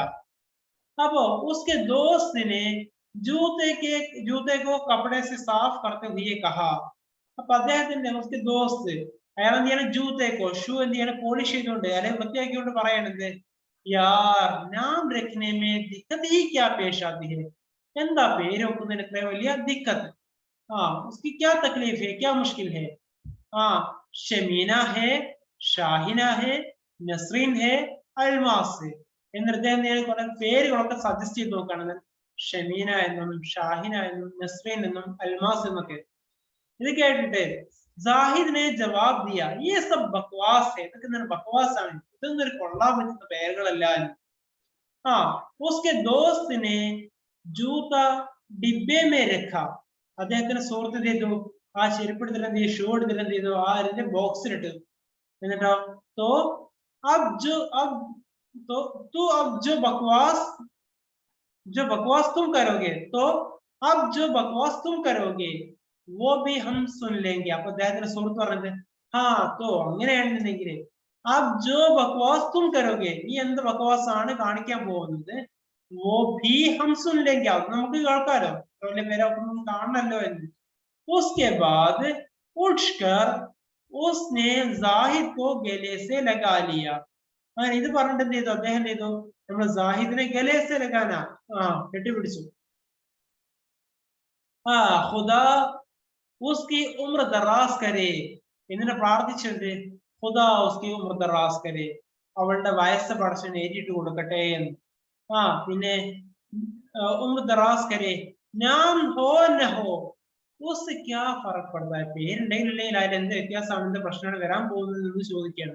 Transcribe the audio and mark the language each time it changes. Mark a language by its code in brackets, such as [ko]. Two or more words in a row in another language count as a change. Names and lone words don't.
[hi] अब उसके दोस्त ने जूते को कपड़े से साफ करते हुए कहा. [ml] അപ്പൊ അദ്ദേഹത്തിന്റെ [hi] उसके दोस्त [ml] അയാൾ എന്ത് ചെയ്യണം, ജൂത്തേക്കോ ഷൂ എന്ത് ചെയ്യണം, പോളിഷ് ചെയ്തുകൊണ്ട് അല്ലെങ്കിൽ വൃത്തിയാക്കിക്കൊണ്ട് പറയണത് [hi] यार नाम रखने में दिक्कत ही क्या पेश आती है. [ml] എന്താ പേര് വെക്കുന്നതിന് ഇത്ര വലിയ ദിക്കത്ത്. [hi] उसकी क्या तकलीफ है, क्या मुश्किल है. ഷമീന है, ഷാഹിന है, നസ്രീൻ है, അൽമാസ് है. [ml] എന്നിട്ട് അദ്ദേഹം കുറെ പേരുകളൊക്കെ സജസ്റ്റ് ചെയ്ത് നോക്കുകയാണ്. ഷമീന എന്നും ഷാഹിന എന്നും നസ്രീൻ എന്നും അൽമാസ് എന്നൊക്കെ. ഇത് കേട്ടിട്ട് [hi] जाहिद ने जवाब दिया ये सब बकवास है, [ml] ഇതൊക്കെ ബക്വാസാണ്, ഇതൊന്നും ഒരു കൊള്ളാൻ പറ്റുന്ന പേരുകളല്ല. [hi] उसके दोस्त ने जूता डिब्बे में रखा. [ml] അദ്ദേഹത്തിന് സുഹൃത്ത് എന്ത് ചെയ്തു, ആ ചെരുപ്പെടുത്തിട്ട് എന്ത് ചെയ്തു, ഷൂ എടുത്തിട്ട് എന്ത് ചെയ്തു, ആ അതിന്റെ ബോക്സിലിട്ടു. [hi] എന്നിട്ടോ तो अब जो बकवास तुम करोगे, तो अब जो बकवास तुम करोगे वो भी हम सुन लेंगे. [ml] അപ്പൊ അദ്ദേഹത്തിന്റെ സുഹൃത്ത് പറഞ്ഞത് तो അങ്ങനെയാണെന്നുണ്ടെങ്കിൽ [hi] अब जो बकवास तुम करोगे, [ml] നീ എന്ത് ബക്വാസാണ് കാണിക്കാൻ പോകുന്നത്, [hi] वो भी हम सुन लेंगे, [ml] അത് നമുക്ക് കേൾക്കാലോ, വലിയ പേരൊന്നും കാണണല്ലോ എന്ന്. [hi] उसके बाद उठकर उसने जाहिद को गले से लगा लिया. [ml] അങ്ങനെ ഇത് പറഞ്ഞിട്ട് എന്ത് ചെയ്തു, അദ്ദേഹം എന്ത് ചെയ്തു, നമ്മൾ जाहिദിനെ [hi] गले से लगाना [ml] കെട്ടിപ്പിടിച്ചു. [hi] खुदा उसकी उम्र दराज करे [ml] എന്നിട്ട് പ്രാർത്ഥിച്ചിട്ടുണ്ട്, [hi] खुदा उसकी उम्र दराज करे, [ml] അവളുടെ വയസ്സ് പടച്ചവൻ ഏറ്റിട്ട് കൊടുക്കട്ടെ എന്ന്. [hi] പിന്നെ उम्र दराज करे, नाम हो न हो उससे क्या फर्क पड़ता है. [ml] പേരുണ്ടെങ്കിൽ ഇല്ലെങ്കിൽ അതിൽ എന്ത് വ്യത്യാസമാണ്, എന്ത് പ്രശ്നമാണ് വരാൻ പോകുന്നത് എന്ന് ചോദിക്കുകയാണ്.